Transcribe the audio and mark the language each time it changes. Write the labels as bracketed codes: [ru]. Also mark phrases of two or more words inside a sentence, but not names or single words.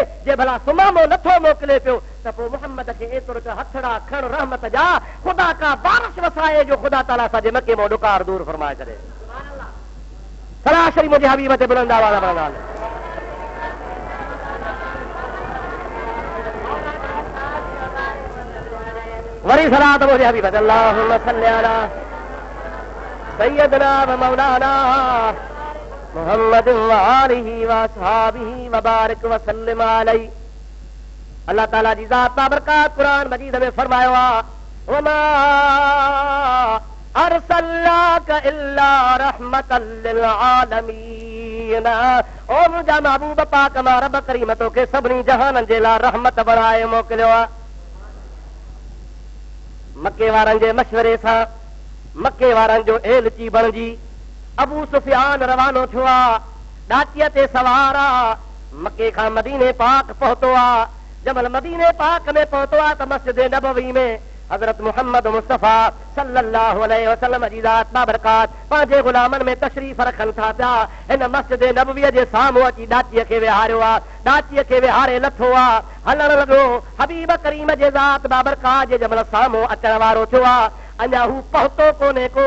[sd] जे भला सुमामो नथो मोकिले पियो त पोइ मुहम्मद खे एतिरो त हथड़ा खण रहमत जा, ख़ुदा का बारिश वसाए जो ख़ुदा ताला असांजे मके मां ॾुकार दूर फरमाए छॾे। सरासरी मुंहिंजे हबीब ते बुलंद आवाज़ पढ़ंदा वरी सलात मुंहिंजे हबीब ते [ar] اللهم صل على سيدنا ومولانا محمد وآله وأصحابه وبارك وسلم عليه. [sd] अल्लाह ताला जी ज़ात बाबरकात कुरान मजीद में फरमायो आहे, [ar] وما أرسلناك إلا رحمة للعالمين. [sd] ओ मुंहिंजा महबूब पाक मां रब करीम तोखे सभिनी जहाननि जे लाइ रहमत बणाए मोकिलियो आहे। मके वारनि जे मशवरे सां मके वारनि जो एलची बणिजी अबू सुफियान रवानो थियो आहे, ॾाचीअ ते सवार आहे, मके खां मदीने पाक पहुतो आहे। जबल मदीने पाक में पहुतो आहे त मस्जिद नबवी में हज़रत मुहम्मद मुस्तफ़ा [ar] صلى الله عليه وسلم [sd] जी ज़ात बाबरकात पंहिंजे गुलामनि में तशरीफ़ रखनि था पिया। हिन मस्जिद नबवीअ जे साम्हूं अची ॾाचीअ खे विहारियो आहे, ॾाचीअ खे विहारे लथो आहे, हलण लॻो। हबीब करीम जे ज़ात बाबरकात जे जमल साम्हूं अचण वारो थियो आहे, अञा हू पहुतो कोन्हे को।